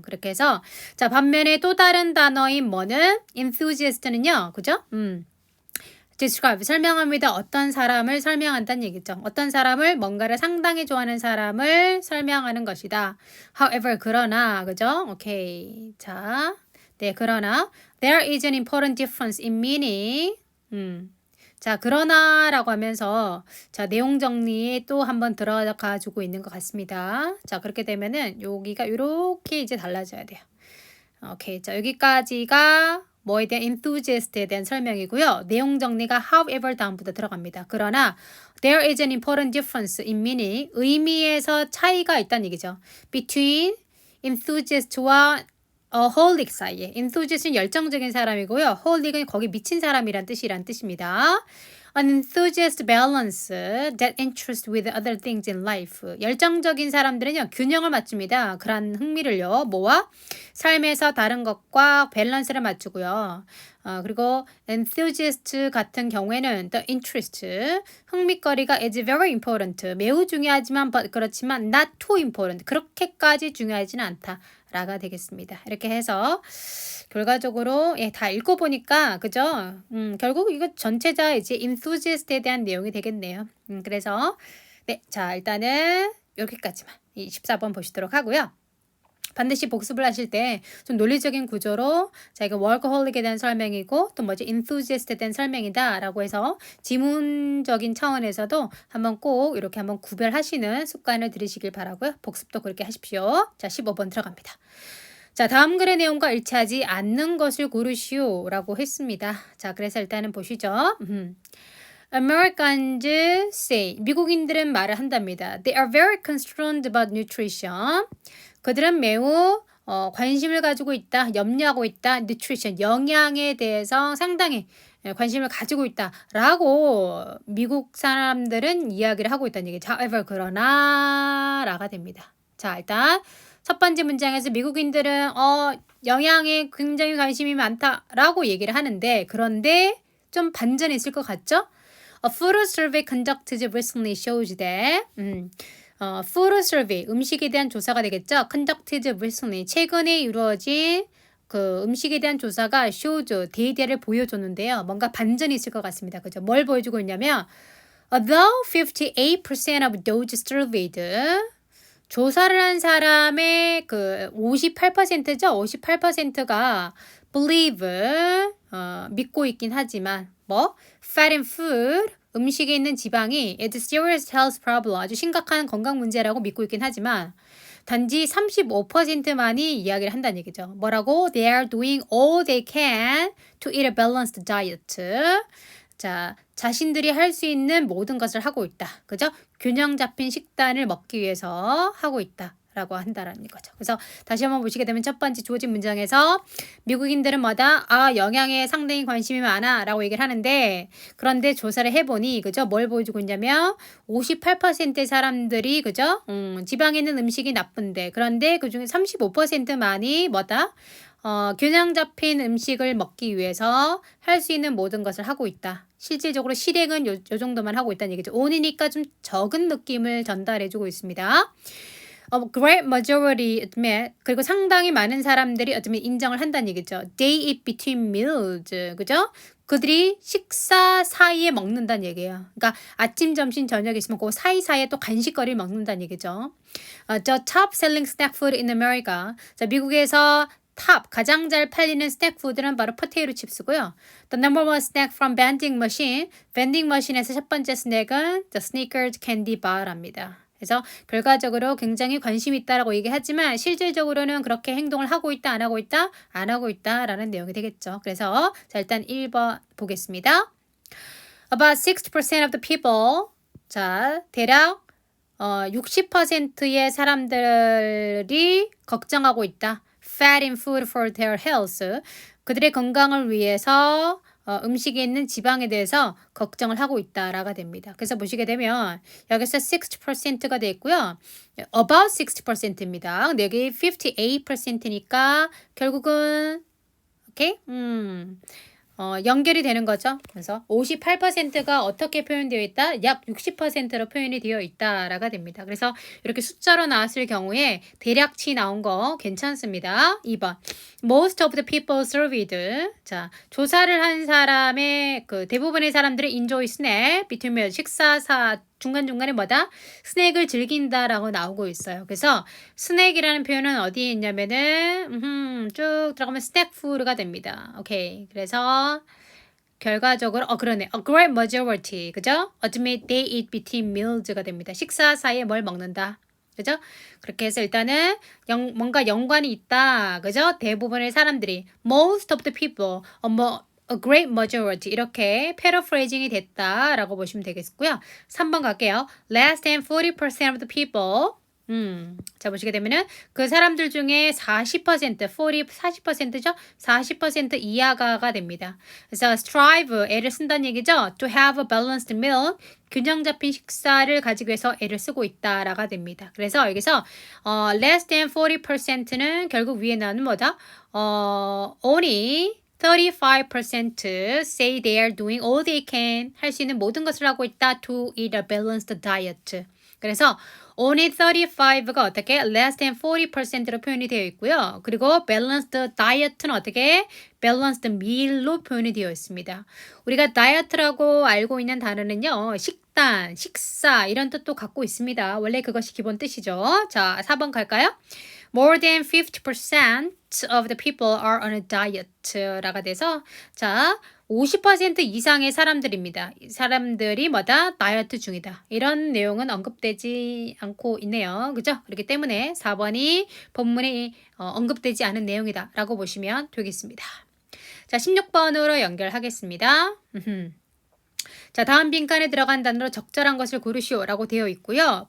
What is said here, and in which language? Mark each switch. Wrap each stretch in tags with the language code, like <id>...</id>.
<ko>그렇게 해서 자, 반면에 또 다른 단어인 뭐는 enthusiast는요. 그죠? describe 설명합니다. 어떤 사람을 설명한다는 얘기죠. 어떤 사람을 뭔가를 상당히 좋아하는 사람을 설명하는 것이다. However 그러나 그죠? 오케이. 자, 네 그러나</ko> <en>there is an important difference in meaning.</en> <ko>자, 그러나라고 하면서 자, 내용 정리에 또 한번 들어가 주고 있는 것 같습니다. 자, 그렇게 되면은 여기가 이렇게 이제 달라져야 돼요. 오케이. 자, 여기까지가 뭐에 대한 enthusiast에 대한 설명이고요. 내용 정리가 however 다음부터 들어갑니다. 그러나</ko> <en>there is an important difference in meaning.</en> <ko>의미에서 차이가 있다는 얘기죠. between enthusiast와 holic 사이에. enthusiast는 열정적인 사람이고요. holic은 거기 미친 사람이란 뜻입니다.</ko> <en>An enthusiast balance that interest with other things in life.</en> <ko>열정적인 사람들은요, 균형을 맞춥니다. 그런 흥미를요, 뭐와? 삶에서 다른 것과 밸런스를 맞추고요. 그리고</ko> <en>enthusiast</en> <ko>같은 경우에는</ko> <en>the interest,</en> <ko>흥미거리가</ko> <en>is very important.</en> <ko>매우 중요하지만, 그렇지만</ko> <en>not too important.</en> <ko>그렇게까지 중요하지는 않다. 라가 되겠습니다. 이렇게 해서 결과적으로 예, 다 읽어보니까 그죠? 결국 이거 전체자 이제 enthusiast에 대한 내용이 되겠네요. 그래서 네, 자 일단은 여기까지만 이 14번 보시도록 하고요. 반드시 복습을 하실 때 좀 논리적인 구조로 자 이거 workaholic에 대한 설명이고 또 뭐지 enthusiast에 대한 설명이다 라고 해서 지문적인 차원에서도 한번 꼭 이렇게 한번 구별하시는 습관을 들이시길 바라고요. 복습도 그렇게 하십시오. 자 15번 들어갑니다. 자 다음 글의 내용과 일치하지 않는 것을 고르시오 라고 했습니다. 자 그래서 일단은 보시죠.</ko> <en>Americans say</en> <ko>미국인들은 말을 한답니다.</ko> <en>They are very concerned about nutrition.</en> <ko>그들은 매우 관심을 가지고 있다, 염려하고 있다, nutrition, 영양에 대해서 상당히 관심을 가지고 있다라고 미국 사람들은 이야기를 하고 있다는 얘기죠. However, 그러나 라가 됩니다. 자, 일단 첫 번째 문장에서 미국인들은 영양에 굉장히 관심이 많다라고 얘기를 하는데 그런데 좀 반전이 있을 것 같죠?</ko> <en>A food survey conducted recently shows that food survey,</en> <ko>음식에 대한 조사가 되겠죠.</ko> <en>conducted recently,</en> <ko>최근에 이루어진 그 음식에 대한 조사가 shows, 데이터를 보여줬는데요. 뭔가 반전이 있을 것 같습니다. 그죠? 뭘 보여주고 있냐면</ko> <en>although 58% of those surveyed</en> <ko>조사를 한 사람의 그 58%죠. 58%가 believe, 믿고 있긴 하지만 뭐</ko> <en>fat and food,</en> <ko>음식에 있는 지방이</ko> <en>is a serious health problem,</en> <ko>아주 심각한 건강 문제라고 믿고 있긴 하지만 단지 35%만이 이야기를 한다는 얘기죠. 뭐라고?</ko> <en>They are doing all they can to eat a balanced diet.</en> <ko>자, 자신들이 할 수 있는 모든 것을 하고 있다. 그죠? 균형 잡힌 식단을 먹기 위해서 하고 있다. 라고 한다라는 거죠. 그래서 다시 한번 보시게 되면 첫 번째 주어진 문장에서 미국인들은 뭐다? 영양에 상당히 관심이 많아 라고 얘기를 하는데 그런데 조사를 해보니 그죠? 뭘 보여주고 있냐면 58%의 사람들이 그죠? 지방에 있는 음식이 나쁜데 그런데 그중에 35%만이 뭐다? 균형 잡힌 음식을 먹기 위해서 할 수 있는 모든 것을 하고 있다. 실질적으로 실행은 요 정도만 하고 있다는 얘기죠. on이니까 좀 적은 느낌을 전달해주고 있습니다.</ko> <en>A great majority admit,</en> <ko>그리고 상당히 많은 사람들이 admit, 인정을 한다는 얘기죠.</ko> <en>They eat between meals,</en> <ko>그죠? 그들이 식사 사이에 먹는다는 얘기예요. 그러니까 아침, 점심, 저녁 있으면 그 사이사이에 또 간식거리를 먹는다는 얘기죠.</ko> <en>The top selling snack food in America.</en> <ko>자, 미국에서 탑, 가장 잘 팔리는 스낵 푸드는 바로 포테이토 칩스고요.</ko> <en>The number one snack from vending machine.</en> <ko>vending machine에서 첫 번째 스낵은</ko> <en>the Snickers candy bar</en> <ko>랍니다. 그래서 결과적으로 굉장히 관심이 있다라고 얘기하지만 실질적으로는 그렇게 행동을 하고 있다, 안 하고 있다, 안 하고 있다라는 내용이 되겠죠. 그래서 자 일단 1번 보겠습니다.</ko> <en>About 60% of the people.</en> <ko>자, 대략 60%의 사람들이 걱정하고 있다.</ko> <en>Fat in food for their health.</en> <ko>그들의 건강을 위해서 음식에 있는 지방에 대해서 걱정을 하고 있다라가 됩니다. 그래서 보시게 되면 여기서 60%가 돼 있고요. About 60%입니다. 여기 58%니까 결국은 오케이? 연결이 되는 거죠. 그래서 58%가 어떻게 표현되어 있다? 약 60%로 표현이 되어 있다라가 됩니다. 그래서 이렇게 숫자로 나왔을 경우에 대략치 나온 거 괜찮습니다. 2번.</ko> <en>Most of the people surveyed.</en> <ko>자, 조사를 한 사람의 그 대부분의 사람들이</ko> <en>enjoy snack between</en> <ko>식사 중간중간에 뭐다? 스낵을 즐긴다라고 나오고 있어요. 그래서 스낵이라는 표현은 어디에 있냐면은 쭉 들어가면 스낵 푸드가 됩니다. 오케이. 그래서 결과적으로 그러네.</ko> <en>A great majority.</en> <ko>그죠?</ko> <en>Admit they eat between meals가 됩니다.</en> <ko>식사 사이에 뭘 먹는다. 그죠? 그렇게 해서 일단은 뭔가 연관이 있다. 그죠? 대부분의 사람들이</ko> <en>most of the people a great majority</en> <ko>이렇게 paraphrasing이 됐다라고 보시면 되겠고요. 3번 갈게요.</ko> <en>Less than 40% of the people</en> <ko>자 보시게 되면은 그 사람들 중에 40%죠? 40% 이하가 됩니다. 그래서 strive 애를 쓴다는 얘기죠.</ko> <en>To have a balanced meal</en> <ko>균형 잡힌 식사를 가지기 위해서 애를 쓰고 있다라가 됩니다. 그래서 여기서 less than 40%는 결국 위에 나오는 뭐다?</ko> <en>only 35% say they are doing all they can</en> <ko>할 수 있는 모든 것을 하고 있다</ko> <en>to eat a balanced diet.</en> <ko>그래서 only 35가 어떻게</ko> <en>less than 40%</en> <ko>로 표현이 되어 있고요. 그리고</ko> <en>balanced diet</en> <ko>는 어떻게</ko> <en>balanced meal</en> <ko>로 표현이 되어 있습니다. 우리가 다이어트라고 알고 있는 단어는요. 식단, 식사 이런 뜻도 갖고 있습니다. 원래 그것이 기본 뜻이죠. 자, 4번 갈까요?</ko> <en>More than 50% of the people are on a diet라가 돼서</en> <ko>자 50% 이상의 사람들입니다. 사람들이 뭐다? 다이어트 중이다. 이런 내용은 언급되지 않고 있네요. 그죠? 그렇기 때문에 4번이 본문에 언급되지 않은 내용이다 라고 보시면 되겠습니다. 자 16번으로 연결하겠습니다. 자, 다음 빈칸에 들어간 단어로 적절한 것을 고르시오 라고 되어 있고요.</ko>